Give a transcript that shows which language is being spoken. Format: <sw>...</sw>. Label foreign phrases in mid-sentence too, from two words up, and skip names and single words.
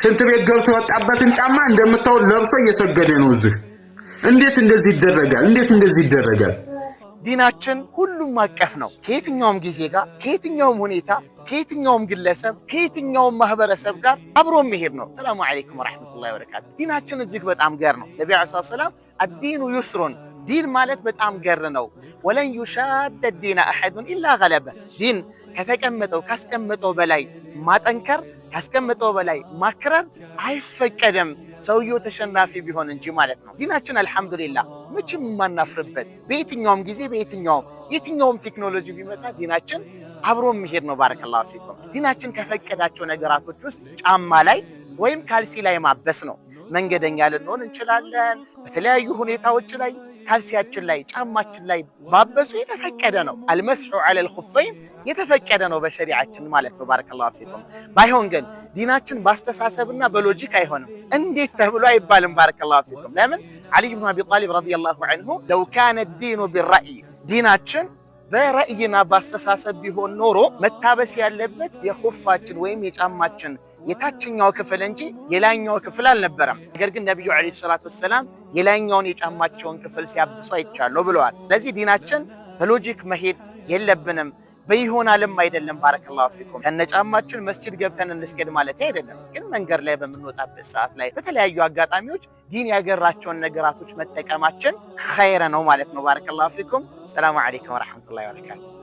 <am>ሽንት ቤት ገብቶ ወጣበትን ጫማ እንደምታው ለብሶ እየሰገደ ነው እዚህ እንዴት እንደዚህ ይደረጋል እንዴት እንደዚህ ይደረጋል ዲናችን ሁሉም አቀፍ ነው ከየትኛውም ጊዜ ጋር ከየትኛውም ሁኔታ ከየትኛውም ግለሰብ ከየትኛውም ማህበረሰብ ጋር አብሮ መሄድ ነው</am> <ar>السلام عليكم ورحمة الله وبركاته</ar> <am>ዲናችን እጅግ በጣም ገር ነው ነብዩ</am> <ar>عليه السلام الدين يسر</ar> <am>دين ማለት በጣም ገር ነው</am> <ar>ولن يشاد الدين احد الا غلبه</ar> <am>ዲን ከተቀመጠው ካስቀመጠው በላይ ማጠንከር ካስቀመጠው በላይ ማክረር አይፈቀድም ሰውየው ተሸናፊ ቢሆን እንጂ ማለት ነው ዲናችን አልহামዱሊላህ ምንም ማናፍርበት በየትኛውም ጊዜ የትኛውም ቴክኖሎጂ ቢመጣ ዲናችን አብሮ መሄድ ነው</am> <ar>بارك الله فيكم</ar> <am>ዲናችን ከፈቀዳቸው ነገራቶች ውስጥ ጫማ ላይ ወይም ካልሲ ላይ ማበስ ነው መንገደኛ ልንሆን እንችላለን በተለያዩ ሁኔታዎች ላይ ካልሲያችን ላይ ጫማችን ላይ ማበሱ የተፈቀደ ነው</am> <ar>المسح على الخفين</ar> <am>የተፈቀደ ነው በሸሪዓችን ማለት ነው</am> <ar>بارك الله فيكم</ar> <am>ባይሆን ግን ዲናችን ባስተሳሰብና በሎጂክ አይሆንም እንዴት ተብሎ አይባልም</am> <ar>بارك الله فيكم</ar> <am>ለምን አሊ ኢብኑ አቢ ጣሊብ</am> <ar>رضي الله عنه لو كان الدين بالرأي</ar> <am>ዲናችን በራእይና ባስተሳሰብ ቢሆን ኖሮ መታበስ ያለበት የኹፋችን ወይም የጫማችን የታችኛው ክፍል እንጂ የላይኛው ክፍል አልነበረም ነገር ግን ነብዩ</am> <ar>عليه الصلاة والسلام</ar> <am>የላይኛውን የጫማቸውን ክፍል ሲያብሱ አይቻለው ብለዋል ስለዚህ ዲናችን በሎጂክ መሄድ የለብንም በይሆናልም አይደለም</am> <ar>بارك الله فيكم</ar> <am>ከነጫማችን መስጂድ ገብተን እንስገድ ማለት አይደለም ግን መንገር ላይ በመንወጣበት ሰዓት ላይ በተለያዩ አጋጣሚዎች ዲን ያገራቸውን ነገራቶች መጠቀማችን ኸይር ነው ማለት ነው</am> <ar>بارك الله فيكم السلام عليكم ورحمة الله وبركاته</ar>